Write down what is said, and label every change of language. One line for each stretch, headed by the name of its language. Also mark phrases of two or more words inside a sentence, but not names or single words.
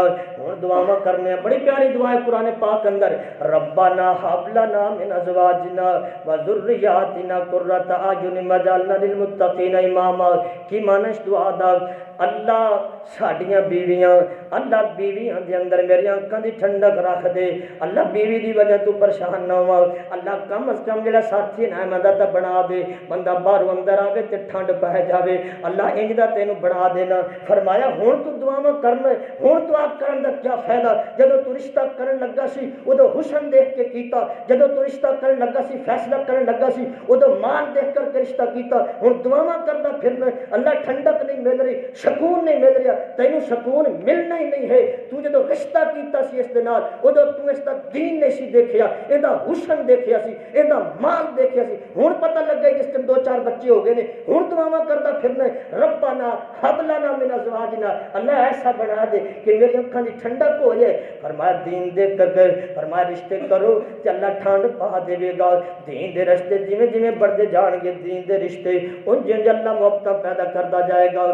Punjabi: ہن دعاواں کرنے بڑی پیاری دعا ہے قرآن پاک اندر،
Arabic: ربنا ہب لنا من ازواجنا وذریاتنا قرۃ اعین واجعلنا للمتقین اماما۔
Punjabi: کی معنی اس دعا دا؟ اللہ ساڈیاں بیویاں، اللہ بیویاں دے اندر میری آنکھاں دی ٹھنڈک رکھ دے، اللہ بیوی دی وجہ تو پریشان نہ ہو، اللہ کم از کم جڑا ساتھی نعمت دا بنا دے، بندہ باہروں اندر آوے تے ٹھنڈ پہ جاوے، اللہ انج دا تینوں بنا دینا۔ فرمایا ہن تو دعاواں کرنا، ہن تو آپ کرن دا کیا فائدہ؟ جدوں تو رشتہ کرن لگا سی اودوں حسن دیکھ کے کیتا، جدوں تو رشتہ کرن لگا سی فیصلہ کرن لگا سی اودوں مال دیکھ کر کے رشتہ کیتا، ہن دعاواں کردا پھرنا، اللہ ٹھنڈک نہیں مل رہی، سکون نہیں مل رہا، تینوں سکون ملنا ہی نہیں ہے۔ تو جدوں رشتہ کیتا سی اس دے نال اودوں تو اس دا دین نہیں سی دیکھیا، ایندا حسن دیکھیا سی، ایندا مال دیکھیا سی، ہن پتہ لگا جس ٹائم 2-4 بچے ہو گئے نے، ہن دعاواں کردا پھرنا
Arabic: ربنا ہب لنا من ازواجنا،
Punjabi: اللہ ایسا بنا دے کہ میری اکھاں دی ٹھنڈک ہو جائے۔ فرمایا دین دیکھ کر کے فرمایا رشتے کرو تے اللہ ٹھنڈ پا دے گا۔ دین دے رشتے جویں جویں بڑھتے جان گے دین دے رشتے ان جن اللہ محبت پیدا کرتا جائے گا۔